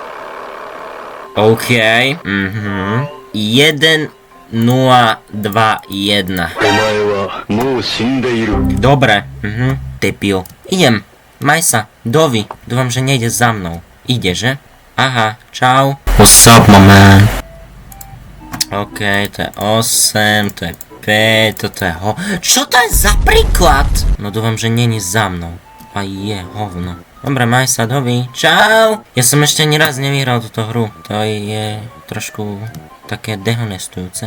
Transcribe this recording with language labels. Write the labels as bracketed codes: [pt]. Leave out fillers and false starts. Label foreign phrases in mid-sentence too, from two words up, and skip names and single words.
[sk] OK, 1, 0, 2, 1. Dobre, debil. Idem, maj sa, Dovi. Dúfam, že nejde za mnou. Ide, že? Aha, čau. [en] What's up, my man? [sk] OK, to je 8, to je 5, toto je Čo to je za príklad? No dúfam, že není za mnou. A je hovno. Dobre, maj sa, Dovi. Čau! Ja som ešte ani raz nevyhral túto hru. To je trošku také dehonestujúce.